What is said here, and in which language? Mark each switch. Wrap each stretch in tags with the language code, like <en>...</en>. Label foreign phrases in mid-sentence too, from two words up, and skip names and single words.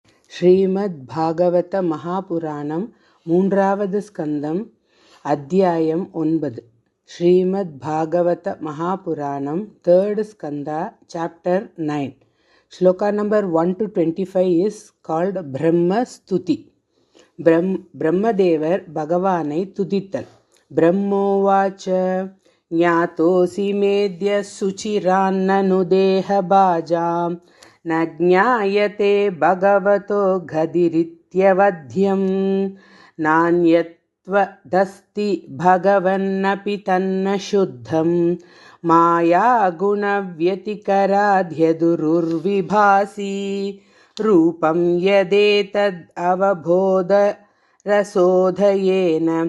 <ta>ஸ்ரீமத் பாகவத மகாபுராணம் மூன்றாவது ஸ்கந்தம் அத்தியாயம் 9.</ta> <en>ஸ்ரீமத் பாகவத மகாபுராணம் third skanda chapter 9. Shloka number 1 to 25 is called Brahma Stuti.</en> <ta>பிரம்மதேவர் பகவானை துதித்தல்.</ta> <sa>ब्रह्मोवाच्च ज्ञातोऽसि मेऽद्य सुच्चिरान्ननु देहभाजाम् न ज्ञायते भगवतो गदिरित्यवध्यं नान्यत्वदस्ति भगवन्नपि तन्न शुद्धं मायागुणव्यतिकराध्यदुरुर्विभासि रूपं यदेतद् अवबोधरसोधयेन</sa>